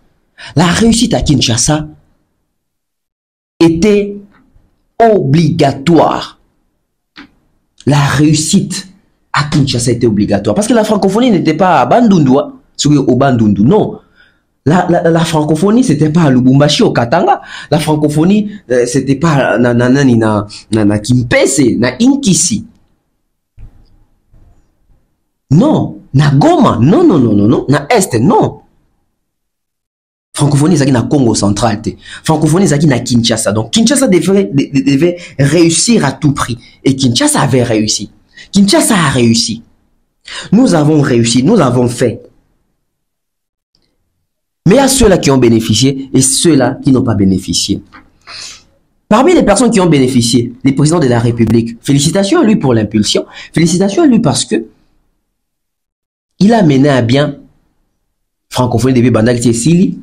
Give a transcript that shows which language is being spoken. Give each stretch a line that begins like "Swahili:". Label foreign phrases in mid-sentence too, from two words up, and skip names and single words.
French: La réussite à Kinshasa était obligatoire. La réussite à Kinshasa était obligatoire. Parce que la francophonie n'était pas à Bandundu, au Bandundu, non. La francophonie, c'était pas à Lubumbashi, au Katanga. La francophonie, c'était pas na Kimpese, na Inkisi. Non. Na Goma, non. Na Est, non. Francophonie, c'est na Congo central. Francophonie, c'est na Kinshasa. Donc, Kinshasa devait réussir à tout prix. Et Kinshasa avait réussi. Kinshasa a réussi. Nous avons réussi, nous avons fait. Mais il y a ceux-là qui ont bénéficié et ceux-là qui n'ont pas bénéficié. Parmi les personnes qui ont bénéficié, les présidents de la République, félicitations à lui pour l'impulsion, félicitations à lui parce que il a mené à bien francophonie depuis Bandal Sili.